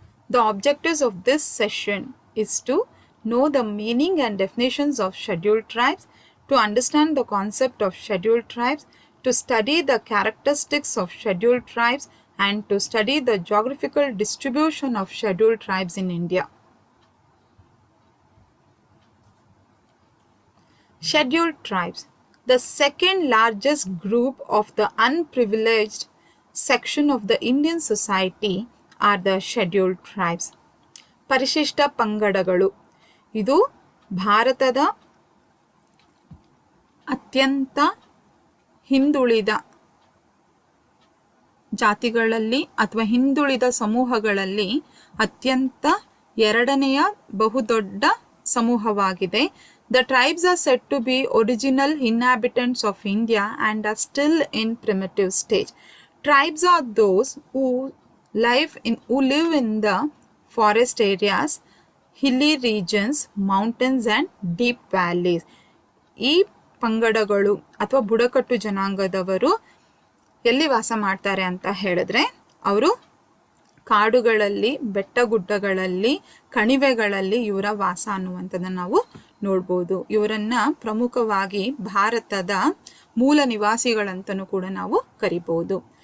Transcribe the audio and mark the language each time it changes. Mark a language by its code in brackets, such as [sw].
[en] The objectives of this session is to know the meaning and definitions of scheduled tribes, to understand the concept of scheduled tribes, to study the characteristics of scheduled tribes, and to study the geographical distribution of scheduled tribes in India. Scheduled tribes. The second largest group of the unprivileged section of the Indian society are the scheduled tribes. [kn] ಪರಿಶಿಷ್ಟ ಪಂಗಡಗಳು ಇದು ಭಾರತದ ಅತ್ಯಂತ ಹಿಂದುಳಿದ ಜಾತಿಗಳಲ್ಲಿ ಅಥವಾ ಹಿಂದುಳಿದ ಸಮೂಹಗಳಲ್ಲಿ ಅತ್ಯಂತ ಎರಡನೆಯ ಬಹುದೊಡ್ಡ ಸಮೂಹವಾಗಿದೆ. [en] The tribes are said to be original inhabitants of India and are still in primitive stage. Tribes are those who live in the forest areas, hilly regions, mountains and deep valleys. [kn] ಈ ಪಂಗಡಗಳು ಅಥವಾ ಬುಡಕಟ್ಟು ಜನಾಂಗದವರು ಎಲ್ಲಿ ವಾಸ ಮಾಡ್ತಾರೆ ಅಂತ ಹೇಳಿದ್ರೆ ಅವರು ಕಾಡುಗಳಲ್ಲಿ, ಬೆಟ್ಟಗುಡ್ಡಗಳಲ್ಲಿ, ಕಣಿವೆಗಳಲ್ಲಿ ಇವರ ವಾಸ ಅನ್ನುವಂಥದ್ದನ್ನು ನಾವು ನೋಡ್ಬೋದು. ಇವರನ್ನ ಪ್ರಮುಖವಾಗಿ ಭಾರತದ ಮೂಲ ನಿವಾಸಿಗಳಂತನೂ ಕೂಡ ನಾವು ಕರಿಬೋದು.